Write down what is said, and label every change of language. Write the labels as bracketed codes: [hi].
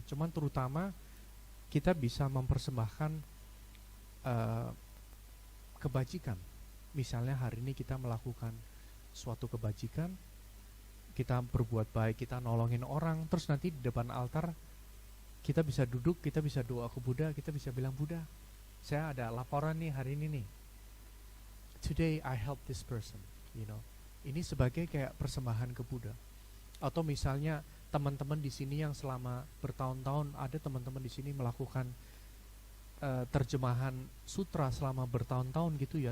[id] Cuman terutama kita bisa mempersembahkan kebajikan. Misalnya hari ini kita melakukan suatu kebajikan, kita berbuat baik, kita nolongin orang, terus nanti di depan altar kita bisa duduk, kita bisa doa ke Buddha, kita bisa bilang, Buddha, saya ada laporan nih hari ini nih. [en] Today I help this person, you know. [id] Ini sebagai kayak persembahan ke Buddha. Atau misalnya teman-teman di sini yang selama bertahun-tahun ada teman-teman di sini melakukan terjemahan sutra selama bertahun-tahun gitu ya.